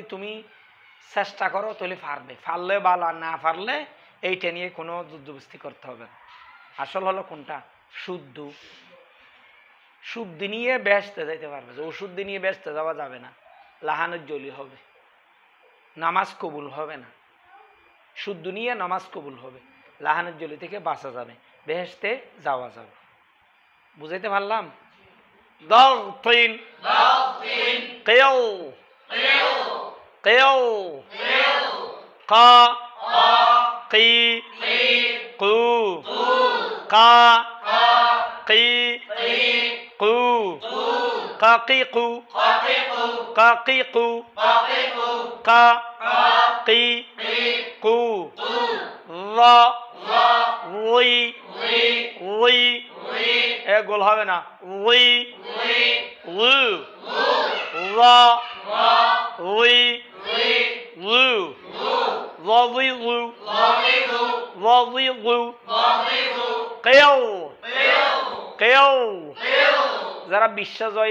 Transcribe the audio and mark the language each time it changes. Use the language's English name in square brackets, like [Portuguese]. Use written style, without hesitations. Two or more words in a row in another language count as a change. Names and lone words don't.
[Bangla] তুমি চেষ্টা করো তাহলে পারবে পারলে ভালো আর না পারলে এইটা নিয়ে কোনো যুদ্ধবস্তি করতে হবে না আসল হলো কোনটা শুদ্ধ শুদ্ধ নিয়ে ব্যস্ত যাইতে পারবে যে ওষুধ নিয়ে ব্যস্ত যাওয়া যাবে না লাহানের জলি হবে নামাজ কবুল হবে না শুদ্ধ নিয়ে নামাজ কবুল হবে লাহানের জলি থেকে বাঁচা যাবে বেহেশতে যাওয়া যাবে বুঝাইতে পারলাম [Arabic] ضغطين قيو قيو قا قي قو قا قي قو قاقيقو قاقيقو قا قي قو ضا ضي ضي [Bangla] এগুলো হবে না উই লু রা উই লু রাদিলু রাদিলু কিউ কিউ যারা বিশ্ব জয়